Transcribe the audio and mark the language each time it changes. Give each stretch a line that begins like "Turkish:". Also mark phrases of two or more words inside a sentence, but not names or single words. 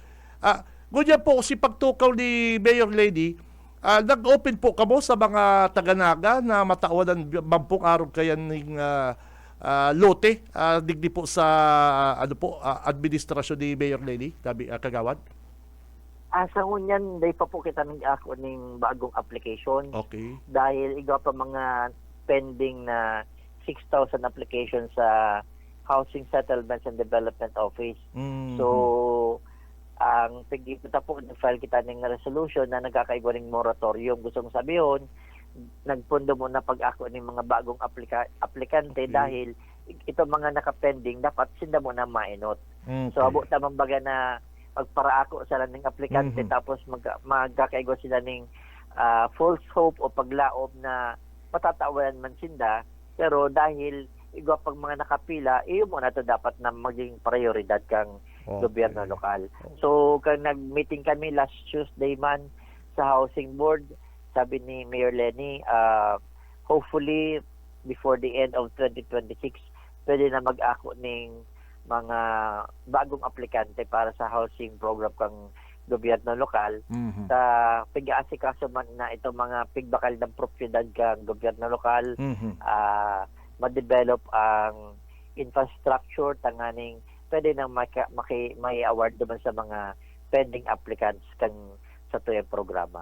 Bikol: Ganyan po si pagtukaw ni Mayor Lady, nag-open po kamo sa mga taga-Naga na matawalan bampung araw kaya ng lote digdi po sa administrasyon ni Mayor Lady, kagawad. Sa ngunyan, day pa po kita ng ako ng bagong application. Okay. Dahil iga pa mga pending na 6,000 applications sa Housing Settlements and Development Office. So, ang pagkita po, nag-file kita ng resolution na nagkakaigwa ng moratorium. Gusto mong sabihin, nagpundo mo na pag-ako ng mga bagong aplikante dahil ito mga nakapending, dapat sinda mo na mainot. So, abot naman baga na magparaako sila ng aplikante tapos magkakaigwa sila ng false hope o paglaob na matatawalan man sinda. Pero dahil igwa pag mga nakapila, iyo mo na to dapat na maging prioridad kang gobyerno lokal. So, kung nag-meeting kami
English: last Tuesday
Bikol: man sa Housing Board, sabi ni Mayor Lenny,
English: hopefully before the end of 2026,
Bikol: pwede na mag-ako ng mga bagong aplikante para sa housing program kang gobyerno lokal. Sa pag-aasikaso man na itong mga pigbakal ng propiedad kang gobyerno lokal, ma-develop ang infrastructure tanganing pwede nang may award naman sa mga
English: pending applicants
Bikol: kang sa tuyang programa.